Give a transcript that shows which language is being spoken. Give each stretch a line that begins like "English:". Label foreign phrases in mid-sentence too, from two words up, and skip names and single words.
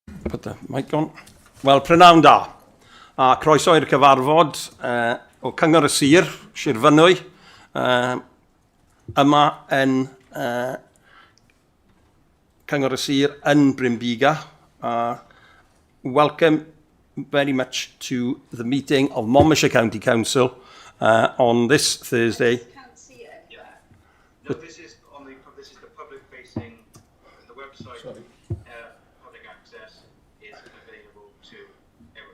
English: Put the mic on.
Welsh: Wel, prynawn da. A croeso i'r cyfarfod o Cyngor y Sir, Sir Fynwy, yma yn Cyngor y Sir yn Brynbiga.
English: Welcome very much to the meeting of Monmouthshire County Council on this Thursday. No, this is the public-facing. The website, public access, is available to everyone.